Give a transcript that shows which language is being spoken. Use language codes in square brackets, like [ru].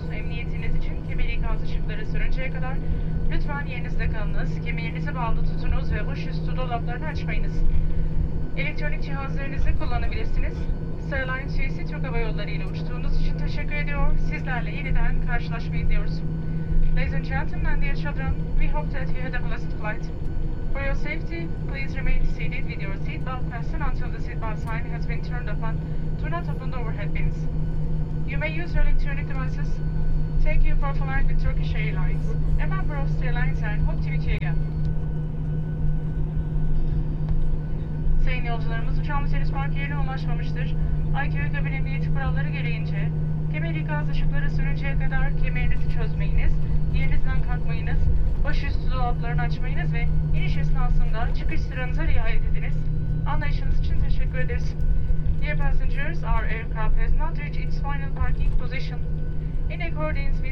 [tr] Emniyetiniz için kemeri kaz ışıkları sürünceye kadar lütfen yerinizde kalınız, kemerinizi bağlı tutunuz ve baş üstü dolaplarını açmayınız. Elektronik cihazlarınızı kullanabilirsiniz. Starline Suisse Türk Hava Yolları ile uçtuğunuz için teşekkür ediyor. Sizlerle yeniden karşılaşmayı diliyoruz. [en] Ladies and gentlemen, dear children, we hope that you had a pleasant flight. For your safety, please remain seated with your seatbelt fastened until the seatbelt sign has been turned off. Do not open the overhead bins. You may use your electronic devices. Thank you for flying with Turkish Airlines, a member of Starlines, and hope to meet you again. [tr] Sayın yolcularımız, uçağımız henüz park yerine ulaşmamıştır. ITU kabin emniyet kuralları gereğince, kemer ikaz ışıkları sürünceye kadar kemerinizi çözmeyiniz, yerinizden kalkmayınız, baş üstü dolaplarını açmayınız ve iniş esnasında çıkış sıranıza riayet ediniz. Anlayışınız için teşekkür ederiz. [en] Dear passengers, our aircraft has not reached its final parking position. In accordance with